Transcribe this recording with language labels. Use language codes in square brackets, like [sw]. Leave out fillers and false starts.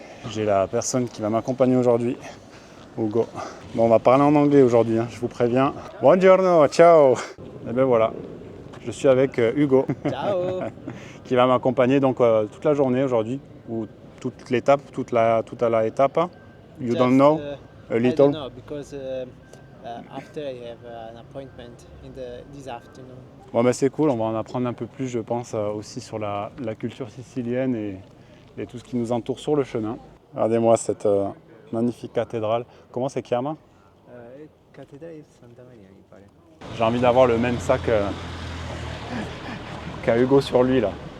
[fr] J'ai la personne qui va m'accompagner aujourd'hui, Hugo. Bon, on va parler en anglais aujourd'hui, je vous préviens. [it] Buongiorno, ciao. [fr] Et ben voilà, je suis avec Hugo. [it] Ciao. [fr] Qui va m'accompagner donc toute la journée aujourd'hui, ou toute l'étape, toute à la étape. [en] You don't know? A little? I don't know because after I have an appointment this afternoon. [fr] Bon ben c'est cool, on va en apprendre un peu plus je pense aussi sur la culture sicilienne et tout ce qui nous entoure sur le chemin. Regardez-moi cette magnifique cathédrale. Comment c'est [it] chiama? Cattedrale di Santa Maria, mi pare. [fr] J'ai envie d'avoir le même sac qu'a Hugo sur lui là.